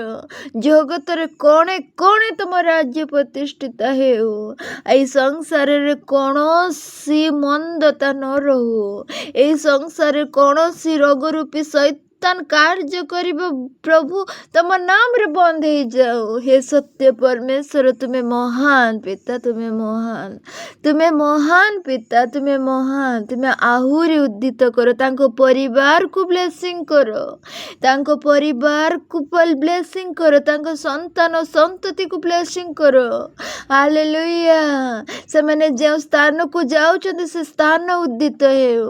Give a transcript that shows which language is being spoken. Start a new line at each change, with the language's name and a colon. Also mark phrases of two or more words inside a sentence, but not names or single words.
Odia: ଜଗତରେ କଣେ କଣେ ତମ ରାଜ୍ୟ ପ୍ରତିଷ୍ଠିତ ହେଉ। ଏଇ ସଂସାରରେ କୌଣସି ମନ୍ଦତା ନ ରହୁ। ଏଇ ସଂସାରରେ କୌଣସି ରୋଗ ରୂପୀ ସୈତାନ କାର୍ଯ୍ୟ କରିବ ପ୍ରଭୁ ତମ ନାମରେ ବନ୍ଦ ହେଇଯାଉ। ହେ ସତ୍ୟ ପରମେଶ୍ୱର ତୁମେ ମହାନ ପିତା, ତୁମେ ମହାନ, ତୁମେ ମହାନ ପିତା, ତୁମେ ମହାନ। तुमे ଆହୁରି ଉଦ୍ଧିତ କର, ତାଙ୍କ ପରିବାରକୁ ବ୍ଲେସିଂ କର, ତାଙ୍କ ପରିବାରକୁ ବ୍ଲେସିଂ କର, ତାଙ୍କ ସନ୍ତାନ ସନ୍ତତିକୁ ବ୍ଲେସିଂ କର। ହାଲେଲୁୟା। ସେମାନେ ଯେଉଁ ସ୍ଥାନକୁ ଯାଉଛନ୍ତି ସେ ସ୍ଥାନ ଉଦ୍ଧିତ ହେଉ।